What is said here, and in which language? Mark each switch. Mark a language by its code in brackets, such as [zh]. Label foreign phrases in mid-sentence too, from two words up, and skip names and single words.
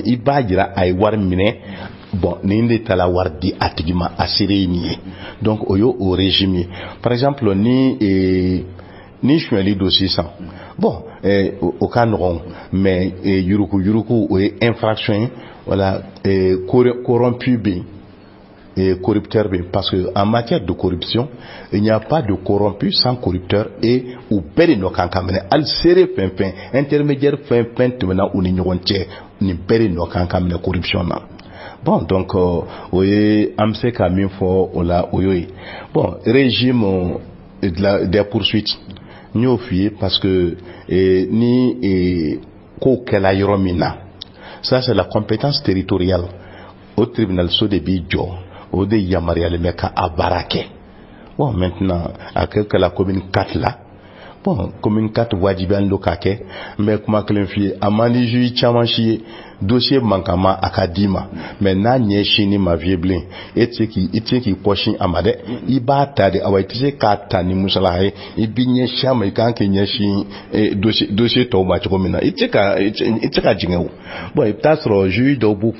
[bm] i b'a jira a ye wari minɛ bon nin de tala wari di a tigi ma a seere ye nin ye donc o ye o régime ye [fr] par exemple [bm] ni suɲɛli don sisan bon o ka nɔgɔn mais yurugu o ye infraction ye [fr] voilà corrompu [bm] bɛ yen corrupteur bɛ yen [fr] parce que en matière de corruption il n'y a pas de corrompu sans corrupteur et [bm] u bɛɛ de nɔ kan ka minɛ hali seere fɛn fɛn intermédiaire fɛn fɛn tɛmɛna u ni ɲɔgɔn cɛ nin bɛɛ de nɔ kan ka minɛ corruption na. Bon donc o ye an bɛ se ka min fɔ o la o y'o ye bon [fr] régime des poursuites [bm] n y'o f'i ye parce que ni ko kɛla yɔrɔ min na [fr] ça c'est la compétence territoriale au tribunal [bm] so de b'i jɔ o de yamaruyalen bɛ ka a baara kɛ bon maintenant a kɛ la commune 4 la bon commune 4 wajibiyalen don k'a kɛ n bɛ kuma kelen f'i ye a man di juge caman si ye [fr] dossier manquement [bm] a ka d'i ma mais n'a ɲɛsin ma vieux bilen i tɛ se k'i pɔsin a ma dɛ i b'a ta de awa i tɛ se k'a ta ni musala ye i b'i ɲɛsin a ma i kan k'i ɲɛsin dossier tɔw ma cogo min na i tɛ se ka jigin o bon i bɛ taa sɔrɔ juge dɔw b'u